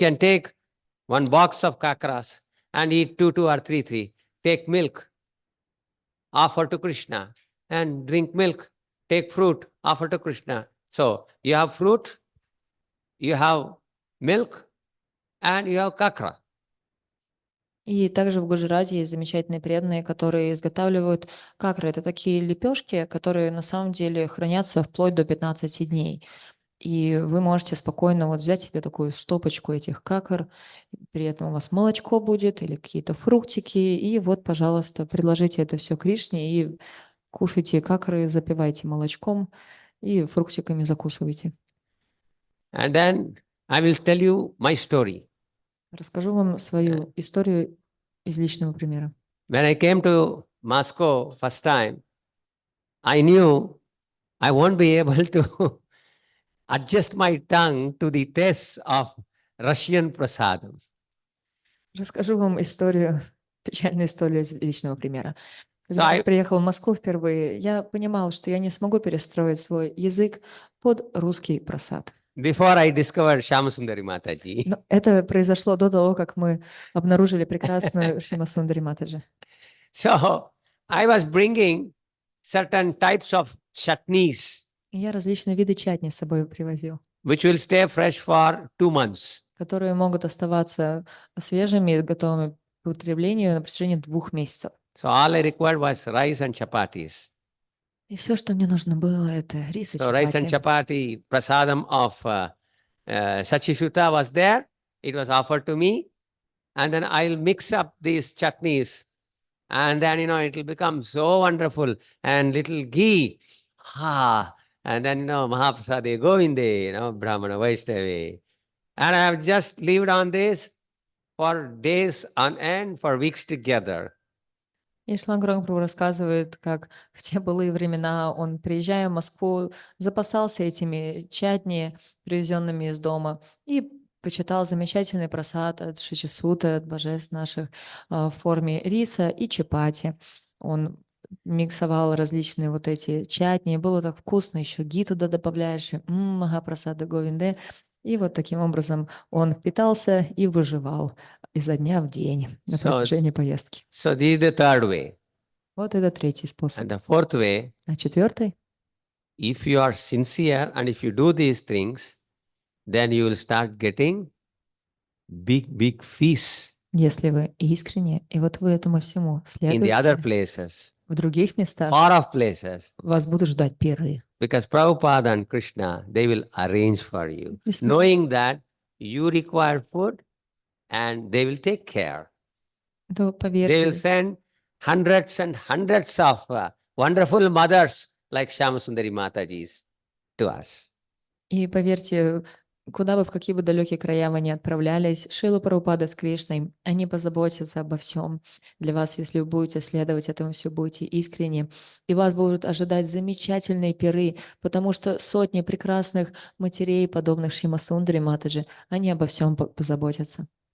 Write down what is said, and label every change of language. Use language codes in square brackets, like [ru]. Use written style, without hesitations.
[en] can take one box of kakras and eat two or three. Take milk, offer to Krishna, and drink milk. Take fruit, offer to Krishna. So you have fruit, you have milk, and you have kakra. [ru] И также в Гуджарате есть замечательные преданные, которые изготавливают какры. Это такие лепешки, которые на самом деле хранятся вплоть до 15 дней. И вы можете спокойно вот взять себе такую стопочку этих какр, при этом у вас молочко будет или какие-то фруктики, и вот, пожалуйста, предложите это все Кришне и кушайте какры, запивайте молочком и фруктиками закусывайте. [en] And then I will tell you my story. [ru] Расскажу вам свою историю из личного примера. [en] When I came to Moscow first time, I knew I won't be able to adjust my tongue to the taste of Russian prasadam. [ru] Расскажу вам историю, печальную историю из личного примера. [en] So [ru] Когда я [en] I, [ru] приехал в Москву впервые, я понимал, что я не смогу перестроить свой язык под русский просад. [en] before I discovered Shamasundari Mataji, [ru] Но это произошло до того, как мы обнаружили прекрасную Шримасундари Матаджи. [en] so I was bringing certain types of chutneys, [ru] И я различные виды чатни с собой привозил, [en] which will stay fresh for 2 months. [ru] которые могут оставаться свежими и готовыми к употреблению на протяжении 2 месяцев. [en] So all I required was rice and chapatis. [ru] И все, что мне нужно было, это рис и [en] So rice and [ru] чапати. [en] chapati, prasadam of Sachishuta was there. It was offered to me. And then I'll mix up these chutneys. And then, it will become so wonderful. And little ghee. And then, [sa] Mahaprasade Govinde, Brahmana Vaishnava. [en] And I have just lived on this for days on end, for weeks together. [ru] И Шлангрангпрабху рассказывает, как в те былые времена он, приезжая в Москву, запасался этими чатни, привезенными из дома, и почитал замечательный просад от Шичисуты, от божеств наших, в форме риса и чапати. Он миксовал различные вот эти чатни, было так вкусно, еще ги туда добавляешь, Махапрасада Говинде. И вот таким образом он питался и выживал изо дня в день на протяжении поездки. [en] So this is the third way. [ru] Вот это третий способ. [en] And the fourth way, [ru] А четвертый? [en] if you are sincere and if you do these things, then you will start getting big feasts [ru] Если вы искренне, и вот вы этому всему [en] in the other [ru] следуете, [en] places, [ru] в других местах [en] far off places, [ru] вас будут ждать пиры. [en] because Prabhupada and Krishna, they will arrange for you, [ru] Если- [en] knowing that you require food and they will take care. [ru] То [en] They will [ru] поверьте, [en] send hundreds and hundreds of wonderful mothers like Shamasundari Mataji's to us. [ru] и поверьте, куда бы, в какие бы далекие края вы ни отправлялись, Шрила Прабхупада с Кришной, они позаботятся обо всем для вас, если вы будете следовать этому, все будете искренне. И вас будут ожидать замечательные пиры, потому что сотни прекрасных матерей, подобных Шримасундари Матаджи, они обо всем позаботятся.